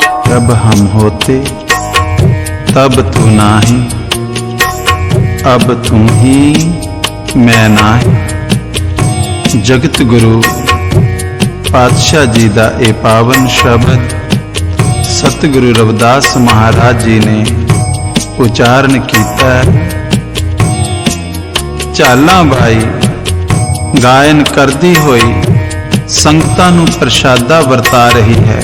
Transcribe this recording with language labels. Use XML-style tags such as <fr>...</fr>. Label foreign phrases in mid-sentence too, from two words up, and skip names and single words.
<hi>जब हम होते तब तू नाही, अब तू ही मैं नाही।</hi> <pa>ਜਗਤ ਗੁਰੂ ਪਾਤਸ਼ਾਹ ਜੀ ਦਾ ਏ ਪਾਵਨ ਸ਼ਬਦ ਸਤਿਗੁਰੂ ਰਵਿਦਾਸ ਮਹਾਰਾਜ ਜੀ</pa> <hi>ने उचारण किया है।</hi> <pa>ਝਾਲਾਂ ਬਾਈ ਗਾਇਨ ਕਰਦੀ ਹੋਈ ਸੰਗਤਾਂ ਨੂੰ ਪ੍ਰਸਾਦਾ ਵਰਤਾ ਰਹੀ ਹੈ।</pa>